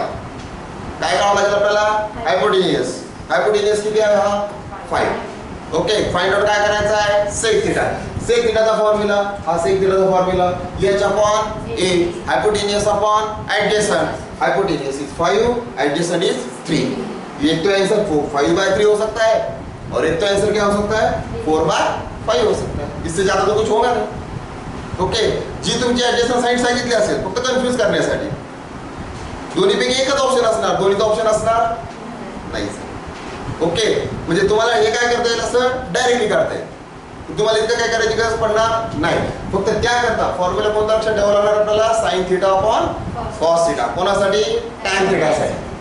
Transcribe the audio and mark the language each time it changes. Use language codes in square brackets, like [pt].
[mr] काय काढावं लागेल आपल्याला हायपोटेनियस. हायपोटेनियस किती आहे हा 5. ओके. फाइंड आउट काय करायचं आहे सेक थिटा. सेक थिटाचा फॉर्म्युला हा सेक थिटाचा formula h upon a hypotenuse upon adjacent. [en] Hypotenuse is 5, adjacent is 3. [hi] एक तो आंसर 5 बाय 3 हो सकता है और एक तो आंसर क्या हो सकता है 4 बाय 5 हो सकता है. इससे ज्यादा तो कुछ होगा नहीं. ओके. [mr] जी तुमची एडजेसेंट साइड सांगितली असेल फक्त कन्फ्यूज करण्यासाठी दोन्हीपैकी एकच ऑप्शन असणार, दोन्हीचा ऑप्शन असणार नाही. ओके. म्हणजे तुम्हाला हे काय करता येईल असं डायरेक्टली काढता येईल. तुम्हाला इतकं काय करायची गरज पडणार नाही. फक्त त्याकरता फॉर्म्युला कोणता लक्षात ठेवावा लागणार आपल्याला sine theta upon cos theta. कोणासाठी टॅन थिटासाठी.